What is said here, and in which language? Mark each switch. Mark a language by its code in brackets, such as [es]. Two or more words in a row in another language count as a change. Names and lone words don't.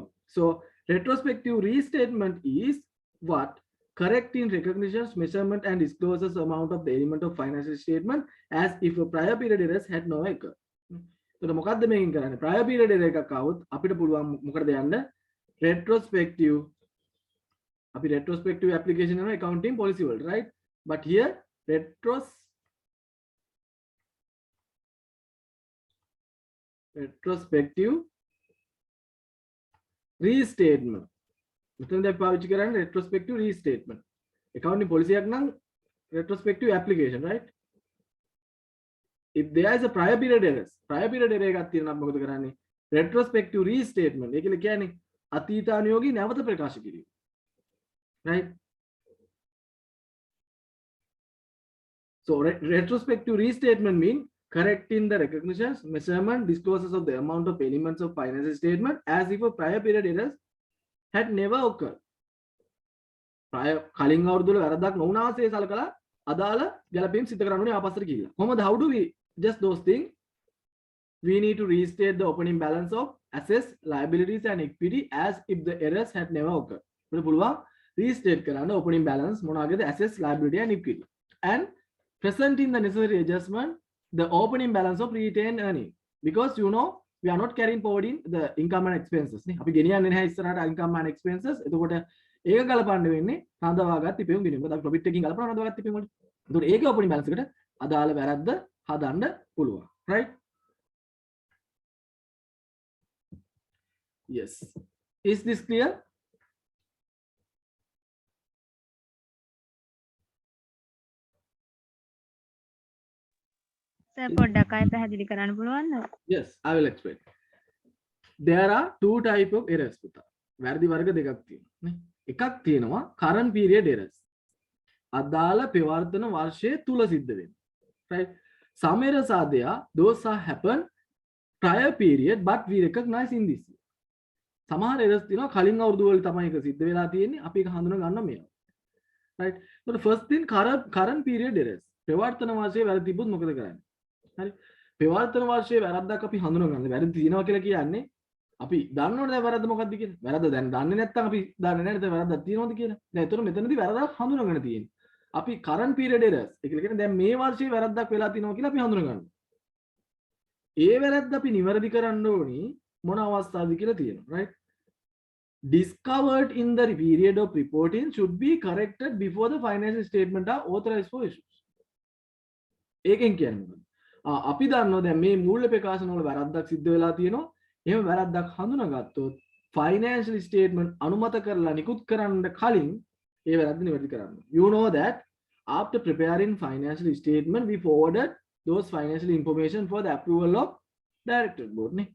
[en] So retrospective restatement is what? Correcting recognitions, measurement and disclosures amount of the element of financial statement as if a prior period errors had no occurred. [si] එතකොට මොකද්ද මේකෙන් කරන්නේ? prior period error එකක් આવොත් අපිට පුළුවන් මොකටද යන්න? [en] retrospective අපි retrospective application කරන accounting policy වලට, right? But here retrospective restatement. [si] මෙතනදී අපි පාවිච්චි කරන්නේ [en] retrospective restatement. accounting policy [si] එකක් නම් [en] retrospective application, right? If there is a prior period errors, prior period error [si] එකක් තියෙනවා අපි මොකද කරන්නේ? [en] retrospective restatement. [si] ඒ කියන්නේ අතීතානුයෝගී නැවත ප්‍රකාශ කිරීම. [en] right? So retrospective restatement means correcting the recognitions, measurement, disclosures of the amount of elements of financial statement as if a prior period errors had never occurred. [si] prior කලින් අවුරුද්දවල වැරද්දක් නොවුනාසේ සලකලා අදාළ ගැළපීම් සිදු කරන්න ඕනේ ආපස්සට ගිහිල්ලා. කොහොමද? [en] How do we just those things? We need to restate the opening balance of assets, liabilities and equity as if the errors had never occurred. [si] අපිට පුළුවන් [en] restate කරන්න opening balance මොනවාගේද assets liability and equity and presenting the necessary adjustment the opening balance of retained earning because you know we are not carrying forward in the income and expenses [si] නේ අපි ගෙනියන්නේ නැහැ ඉස්සරහට [en] income and expenses [si] එතකොට ඒක ගලපන්න වෙන්නේ රඳවාගත් ඉපෙම් ගිණුම. මොකද අපි profit එකකින් ගලපනවා රඳවාගත් ඉපෙම් වලට. එතකොට ඒකේ [en] opening balance [si] එකට අදාළ වැරද්ද හදන්න පුළුවන්. [en] right? Yes. Is this clear? [si] සර් පොඩ්ඩක් අය පැහැදිලි කරන්න පුළුවන්ද? [en] Yes, I will explain. There are two type of errors පුතා. [si] වැරදි වර්ග දෙකක් තියෙනවා නේ. එකක් තියෙනවා [en] current period errors. [si] අදාළ පෙවර්තන වර්ෂයේ තුල සිද්ධ වෙන. [en] Right? Some errors are there, those are happen prior period but we recognize in this year. [si] සමහර errors තියෙනවා කලින් අවුරුදු වල තමයි ඒක සිද්ධ වෙලා තියෙන්නේ. අපි ඒක හඳුනා ගන්න මේවා. [en] Right? So the first thing current period errors. [si] පෙවර්තන වර්ෂයේ වැරදි තිබුත් මොකද කරන්නේ? හරි. පෙවර්තන වර්ෂයේ වැරද්දක් අපි හඳුනා ගන්න. වැරදි තියෙනවා කියලා කියන්නේ අපි දන්නවනේ දැන් වැරද්ද මොකක්ද කියලා. වැරද්ද දැන් දන්නේ නැත්නම් අපි දන්නේ නැහැ නේද වැරද්දක් තියෙනවද කියලා. දැන් ඒතර මෙතනදී වැරද්දක් හඳුනාගෙන තියෙන්නේ. අපි [en] current period errors [si] ඒ කියන්නේ දැන් මේ වර්ෂයේ වැරද්දක් වෙලා තියෙනවා කියලා අපි හඳුනා ගන්නවා. ඒ වැරද්ද අපි නිවැරදි කරන්න ඕනි මොන අවස්ථාවද කියලා තියෙනවා. [en] right? Discovered in the period of reporting should be corrected before the financial statement are authorized for issues. [si] ඒකෙන් කියන්නේ මොකක්ද? අපි දන්නවා දැන් මේ මූල්‍ය ප්‍රකාශන වල වැරද්දක් සිද්ධ වෙලා තියෙනවා. එහෙම වැරද්දක් හඳුනාගත්තොත් [en] financial statement [si] අනුමත කරලා නිකුත් කරන්න කලින් ඒ වැරද්ද නිවැරදි කරන්න. [en] You know that after preparing financial statement we forwarded those financial information for the approval of director board නේ.